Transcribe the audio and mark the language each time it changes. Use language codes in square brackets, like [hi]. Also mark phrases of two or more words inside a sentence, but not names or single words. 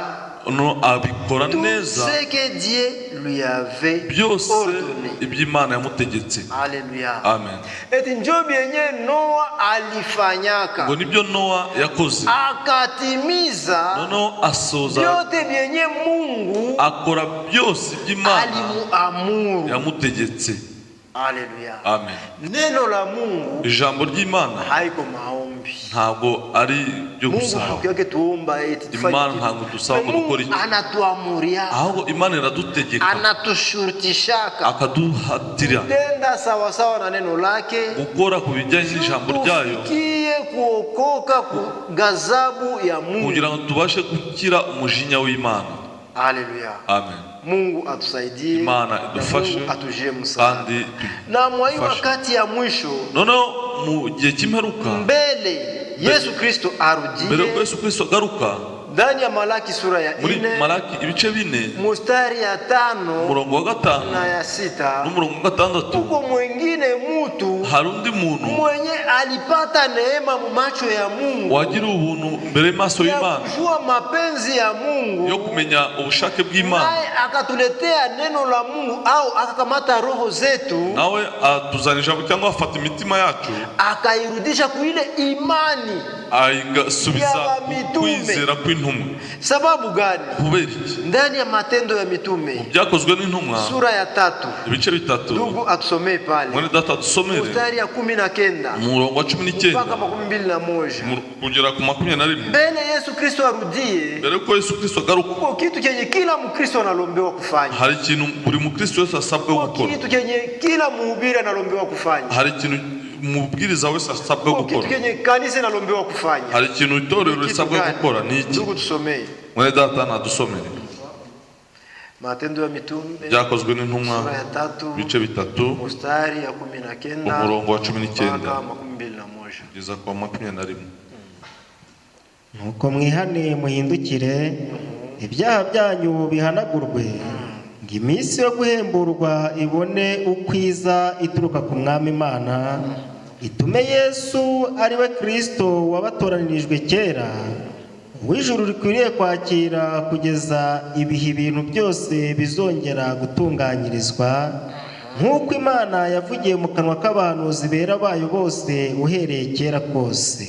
[rw] abikora neza [fr] ce que Dieu lui avait [rw] byose [fr] ordonné. [rw] iby'Imana yamutegetse. Haleluya, amen. [sw] Eti njo byenye Noa alifanyaka, [rw] ngo nibyo Noa yakoze, [sw] akatimiza [rw] noneho asoza [sw] byote byenye Mungu [rw] akora byose iby'Imana [sw] alimuamuru [rw] yamutegetse. Haleluya, amen. [sw] Neno la Mungu, [rw] ijambo ry'Imana [sw] haiko maombi. [rw] ntabwo ari byo gusaba. [sw] Mungu hakuyoke tuomba eti [rw] Imana ntabwo dusaba ngo dukore iki, [sw] anatuamuria, [rw] ahubwo Imana iradutegeka, [sw] anatushurutishaka, [rw] akaduhatira [sw] tenda sawa sawa na neno lake, [rw] gukora ku bijyanye n'ijambo ryayo, [sw] tufikie kuokoka ku gazabu ya Mungu, [rw] kugira ngo tubashe gukira umujinya w'Imana. Haleluya, amen. [sw] Mungu atusaidie, [rw] Imana idufashe [sw] atujie msaada. [rw] kandi [sw] Na mwa hii wakati ya mwisho, [rw] noneho mu gihe cy'imperuka, [sw] mbele Yesu Kristo arudie, [rw] mbere ko Yesu Kristo agaruka, [sw] ndani ya Malaki sura ya 4 [rw] muri Malaki ibice 4 [sw] mstari ya 5 [rw] umurongo wa 5 [sw] na ya 6 [rw] n'umurongo wa 6, [sw] kuko mwingine mutu [rw] hari undi muntu [sw] mwenye alipata neema mu macho ya Mungu, [rw] wagira ubuntu mbere maso y'Imana, [sw] kujua mapenzi ya Mungu, [rw] yo kumenya ubushake bw'Imana, [sw] naye akatuletea neno la Mungu, au akakamata roho zetu, [rw] nawe atuzanira cyangwa afata imitima yacu [sw] akairudisha kuile imani [rw] ayigasubiza kwizera kw'intumwa. [sw] Sababu gani? [rw] kubera iki? [sw] Ndani ya Matendo ya Mitume [rw] byakozwe n'intumwa [sw] sura ya 3 [rw] ibice 3, [sw] ndugu atusomee pale [rw] mwene data dusomere [sw] mstari ya 19 [rw] umurongo wa 19 [sw] mpaka 21 [rw] kugera ku 21. [sw] mbele Yesu Kristo arudie, [rw] mbere ko Yesu Kristo agaruka, [sw] kwa kitu kenye kila Mkristo analombewa kufanya, [rw] hari ikintu buri mukristo wese asabwa gukora, [sw] kitu kenye kila mhubiri analombewa kufanya, [rw] hari ikintu umubwiriza wese asabwa gukora, [sw] kitu kenye kanisa inalombewa kufanya, [rw] hari ikintu itorero risabwa gukora. Ni iki? [sw] Ndugu tusomee [rw] mwene data nadusomere [sw] Matendo ya Mitume [rw] byakozwe n'intumwa [sw] sura ya 3 [rw] ibice 3 [sw] mstari ya 19 [rw] umurongo wa 19 [sw] mpaka 21 [rw] kugeza kwa 21. nuko mwihane muhindukire, ibyaha byanyu bihanagurwe, ngo iminsi yo guhemburwa ibone ukwiza ituruka ku Mwami Imana, itume Yesu ari we Kristo wabatoranirijwe kera, uw'ijuru rikwiriye kwakira kugeza ibihe ibintu byose bizongera gutunganyirizwa, nk'uko Imana yavugiye mu kanwa k'abahanuzi bera bayo bose uhereye kera kose.